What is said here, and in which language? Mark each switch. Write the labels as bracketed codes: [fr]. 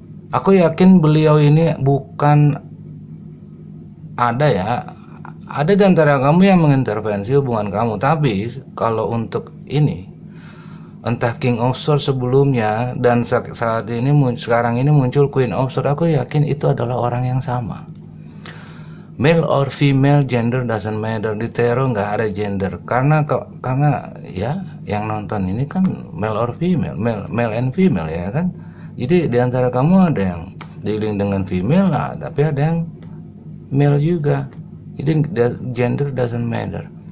[id] Aku yakin beliau ini bukan ada di antara kamu yang mengintervensi hubungan kamu. Tapi kalau untuk ini, entah King of Swords sebelumnya dan saat ini sekarang ini muncul Queen of Swords, aku yakin itu adalah orang yang sama. [en] Male or female, gender doesn't matter. [id] Di tarot nggak ada gender karena ya yang nonton ini kan [en] male or female, male and female [id] ya kan. Jadi di antara kamu ada yang dealing dengan female, tapi ada yang male juga. Jadi [en] gender doesn't matter.